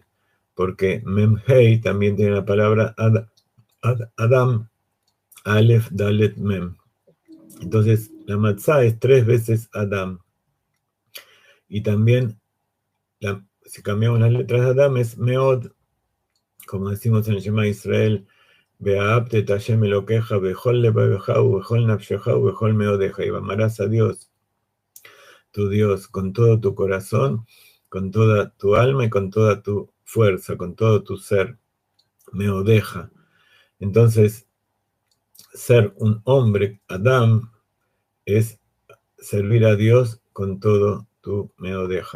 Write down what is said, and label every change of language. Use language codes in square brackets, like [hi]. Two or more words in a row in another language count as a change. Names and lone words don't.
[es] Porque Mem-Hei también tiene la palabra Adam, Aleph, Dalet, Mem. Entonces, la matzá es 3 veces Adam. Y también, si cambiamos las letras de Adam, es Meod, como decimos en el [he] שמע ישראל, ואהבת את ה' אלהיך בכל לבבך ובכל נפשך ובכל מאדך. [es] Y amarás a Dios, tu Dios, con todo tu corazón, con toda tu alma y con toda tu fuerza, con todo tu ser. [he] Meodeja. [es] Entonces, ser un hombre, Adam, es servir a Dios con todo tu meodeja.